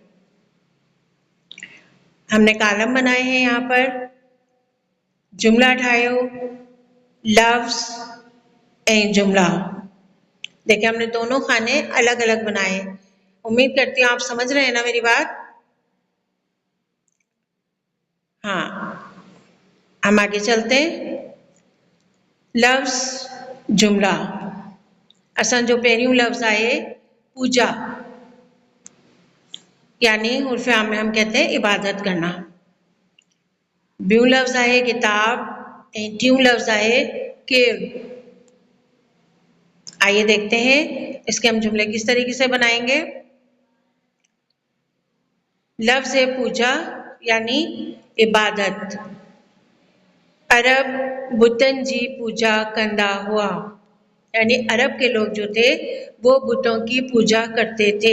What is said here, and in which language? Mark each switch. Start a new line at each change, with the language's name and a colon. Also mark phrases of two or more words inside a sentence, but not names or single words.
Hindi: हमने कॉलम बनाए हैं यहाँ पर,
Sindhi: जुमला ठायो, लफ्ज एं जुमला।
Hindi: देखिए हमने दोनों खाने अलग अलग बनाए। उम्मीद करती हूँ आप समझ रहे हैं ना मेरी बात। हाँ, हम आगे चलते हैं। लफ्ज जुमला,
Sindhi: असांजो पहिरियों लफ्ज आहे पूजा, यानी
Hindi: उर्फ़ आम में हम कहते हैं इबादत करना।
Sindhi: ॿियों लफ्ज़ आहे किताब ऐं टियों लफ्ज़ आहे केर।
Hindi: आइए देखते हैं इसके हम जुमले किस तरीके से बनाएंगे। लफ्ज़ है पूजा यानी इबादत।
Sindhi: अरब बुतन जी पूजा कंदा हुआ, यानी
Hindi: अरब के लोग जो थे वो बुतों की पूजा करते थे।